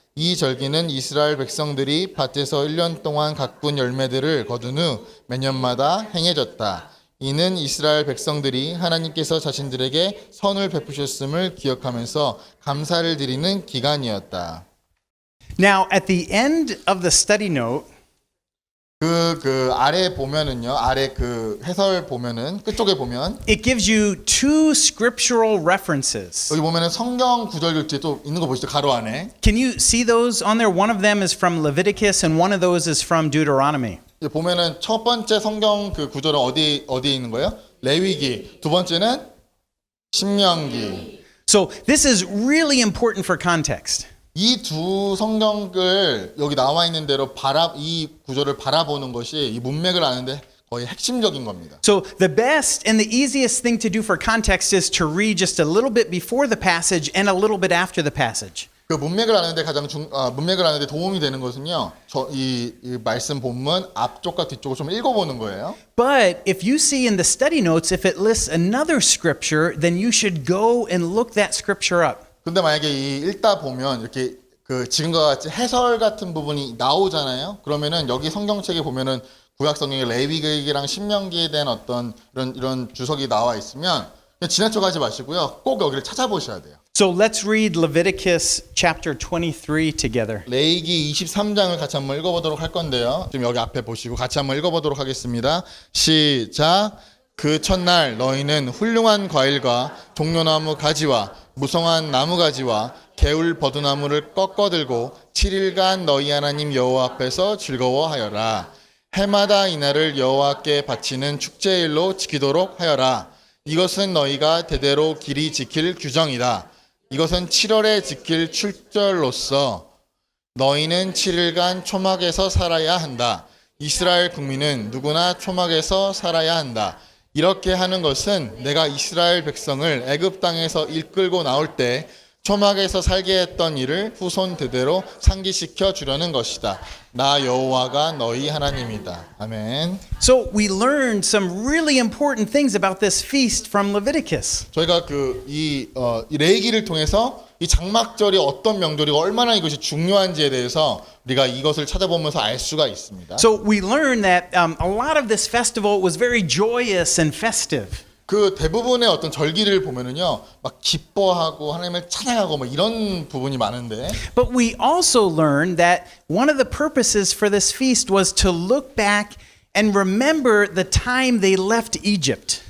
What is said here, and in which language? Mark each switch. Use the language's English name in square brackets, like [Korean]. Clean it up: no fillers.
[Korean] 이 절기는 이스라엘 백성들이 밭에서 1년 동안 가꾼 열매들을 거둔 후 매년마다 행해졌다. 이는 이스라엘 백성들이 하나님께서 자신들에게 선을 베푸셨음을 기억하면서 감사를 드리는 기간이었다. [English] Now, at the end of the study note, [Korean] 그 아래 보면은요, 아래 그 해설 보면은 끝쪽에 보면 [English] it gives you two scriptural references. [Korean] 여기 보면은 성경 구절 글씨 또 있는 거 보시죠, 가로 안에. [English] Can you see those on there? One of them is from Leviticus and one of those is from Deuteronomy. [Korean] 보면은 첫 번째 성경 그 구절은 어디에 있는 거예요? 레위기. 두 번째는 신명기. [English] So this is really important for context. [Korean] 이 두 성경을 여기 나와 있는 대로 이 구절을 바라보는 것이 이 문맥을 아는데 거의 핵심적인 겁니다. [English] So the best and the easiest thing to do for context is to read just a little bit before the passage and a little bit after the passage. [Korean] 그 문맥을 아는데 문맥을 아는데 도움이 되는 것은요. 이 말씀 본문 앞쪽과 뒤쪽을 좀 읽어보는 거예요. [English] But if you see in the study notes, if it lists another scripture, then you should go and look that scripture up. [Korean] 근데 만약에 이 읽다 보면 이렇게 그 지금과 같이 해설 같은 부분이 나오잖아요. 그러면은 여기 성경책에 보면은 구약 성경에 레위기랑 신명기에 대한 어떤 이런 주석이 나와 있으면 그냥 지나쳐가지 마시고요. 꼭 여기를 찾아보셔야 돼요. [English] So let's read Leviticus chapter 23 together. [Korean] 레위기 23장을 같이 한번 읽어보도록 할 건데요. 지금 여기 앞에 보시고 같이 한번 읽어보도록 하겠습니다. 시작. 그 첫날 너희는 훌륭한 과일과 종려나무 가지와 무성한 나무 가지와 개울 버드나무를 꺾어들고 7일간 너희 하나님 여호와 앞에서 즐거워하여라. 해마다 이날을 여호와께 바치는 축제일로 지키도록 하여라. 이것은 너희가 대대로 길이 지킬 규정이다. 이것은 7월에 지킬 출절로서 너희는 7일간 초막에서 살아야 한다. 이스라엘 국민은 누구나 초막에서 살아야 한다. 이렇게 하는 것은 내가 이스라엘 백성을 애굽 땅에서 이끌고 나올 때 초막에서 살게 했던 일을 후손 대대로 상기시켜 주려는 것이다. 나 여호와가 너희 하나님이다. 아멘. [English] So we learned some really important things about this feast from Leviticus. [Korean] 저희가 이 레위기를 통해서 이 장막절이 어떤 명절이고 얼마나 이것이 중요한지에 대해서 우리가 이것을 찾아보면서 알 수가 있습니다. [English] So we learned that a lot of this festival was very joyous and festive. [Korean] 그 대부분의 어떤 절기를 보면은요, 막 기뻐하고 하나님을 찬양하고 뭐 이런 부분이 많은데. [English] But we also learned that one of the purposes for this feast was to look back and remember the time they left Egypt.